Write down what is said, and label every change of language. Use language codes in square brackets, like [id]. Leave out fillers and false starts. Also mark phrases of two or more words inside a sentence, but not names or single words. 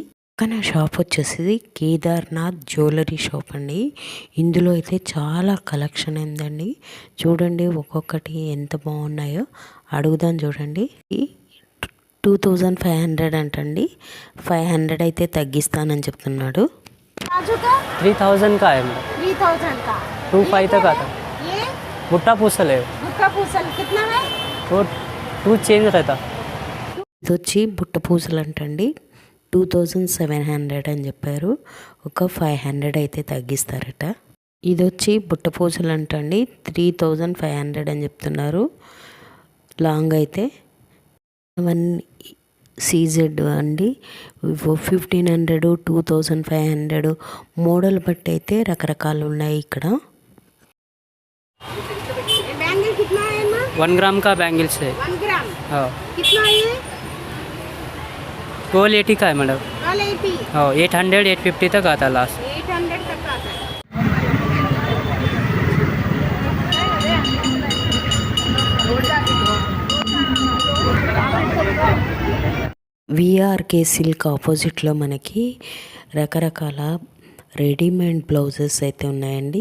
[te] కానీ షాప్ వచ్చేసి కేదార్నాథ్ జ్యువెలరీ షాప్ అండి. ఇందులో అయితే చాలా కలెక్షన్ ఉందండి. చూడండి ఒక్కొక్కటి ఎంత బాగున్నాయో. అడుగుదాం చూడండి. 2500 అంటండి, 500 అయితే తగ్గిస్తానని చెప్తున్నాడు. [hi] 3000 का है मेरा, 3000 का 25 तक आता है। ये भुट्टा पूसल है भुट्टा पूसल कितना है वो [en] to change [hi] रहता [te] ఇది వచ్చి బుట్ట పూసలు అంటండి 2700 అని చెప్పారు. ఒక 500 అయితే తగ్గిస్తారట. ఇది వచ్చి బుట్ట పూసలు అంటండి 3500 అని చెప్తున్నారు. లాంగ్ అయితే 1 CZ అండి 1500 2500 మోడల్ బట్టి అయితే రకరకాలు ఉన్నాయి ఇక్కడ. [hi] बैंगल कितना है ना 1 ग्राम का बैंगल्स है 1 ग्राम हाँ कितना है 1280 का है मैडम 180 हाँ 800 850 तक आता लास्ट 800 तक आता है. [te] విఆర్కే సిల్క్ ఆపోజిట్లో మనకి రకరకాల [en] readymade blouses [te] అయితే ఉన్నాయండి.